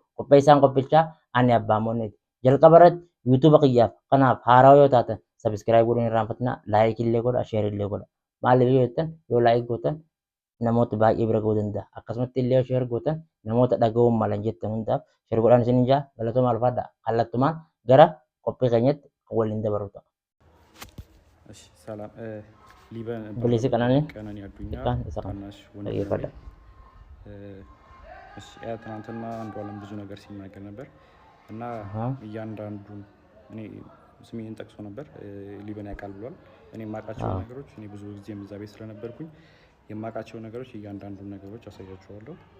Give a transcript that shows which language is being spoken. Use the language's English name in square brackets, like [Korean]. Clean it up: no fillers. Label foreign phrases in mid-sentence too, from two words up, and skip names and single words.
[Oromo] Qophii isaan qophichaa ani abbaa moonneeti. Jalqaba irratti yuutuuba kiyyaaf kanaaf haaraa yoo taatan sabiskiraayib godhuun hin irraanfatinaa. Laayik illee godha, sheer illee godha. Maaliif yoo jettan yoo laayik gootan namoota baay'ee bira ga'uu danda'a. Akkasumatti illee yoo sheer gootan namoota dhaga'uun malan jettan hundaaf sheer godhaan isin hin jaa galatoomaa alfaadha. Kallattumaan gara qophii keenyatti waliin dabarru ta'a. ሰላም ሊበን ፖሊሲ ቀናኒ አዱኛ isa ታናሽ dhaggeeffadha. [Amharic] ትናንትና አንዱዓለም ብዙ ነገር ሲናገር ነበር እና እያንዳንዱን እኔ ስሜን ጠቅሶ ነበር ሊበን ያውቃል ብሏል። እኔ የማውቃቸው ነገሮች እኔ ብዙ ጊዜ እዛ ቤት ስለነበርኩኝ የማውቃቸው ነገሮች እያንዳንዱን ነገሮች አሳያችኋለሁ።